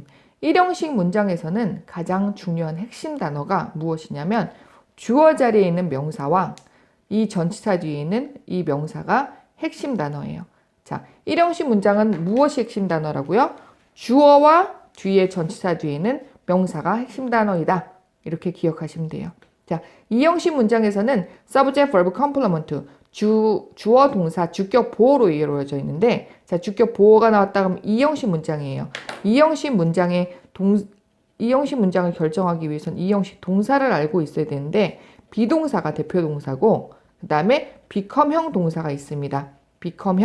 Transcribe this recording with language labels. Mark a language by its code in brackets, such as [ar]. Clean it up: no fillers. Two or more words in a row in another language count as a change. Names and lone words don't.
[ko] 1형식 문장에서는 가장 중요한 핵심 단어가 무엇이냐면 주어 자리에 있는 명사와 이 전치사 뒤에 있는 이 명사가 핵심 단어예요. 자, 1형식 문장은 무엇이 핵심 단어라고요? 주어와 뒤에 전치사 뒤에 있는 명사가 핵심 단어이다. 이렇게 기억하시면 돼요. 자, 2형식 문장에서는 [en] subject, verb, complement, [ko] 주어, 동사, 주격, 보어로 이루어져 있는데 자, 주격, 보어가 나왔다 그러면 2형식 문장이에요. 2형식 문장을 결정하기 위해서는 2형식 동사를 알고 있어야 되는데 비동사가 대표 동사고 그 다음에 become형 동사가 있습니다.